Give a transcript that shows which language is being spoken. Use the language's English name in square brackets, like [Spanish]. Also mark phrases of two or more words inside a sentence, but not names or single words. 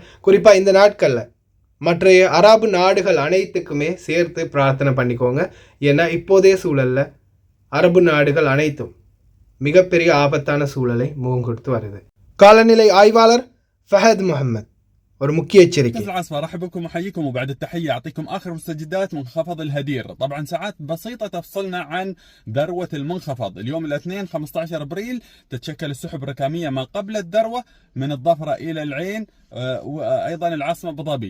[Tamil] குறிப்பாக இந்த நாட்களில் மற்ற அரபு நாடுகள் அனைத்துக்குமே சேர்த்து பிரார்த்தனை பண்ணிக்கோங்க. ஏன்னா இப்போதைய சூழலில் அரபு நாடுகள் அனைத்தும் மிகப்பெரிய ஆபத்தான சூழலை முகம் கொடுத்து வருது. காலநிலை ஆய்வாளர் ஃபஹத் முகமது ஒரு முக்கிய எச்சரிக்கை. [Arabic] العاصفة ارحب بكم واحييكم وبعد التحية اعطيكم اخر مستجدات منخفض الهدير. طبعا ساعات بسيطة تفصلنا عن ذروة المنخفض. اليوم الاثنين 15 ابريل تتشكل السحب الركامية ما قبل الذروة من الظفرة الى العين وايضا العاصمة ابو ظبي.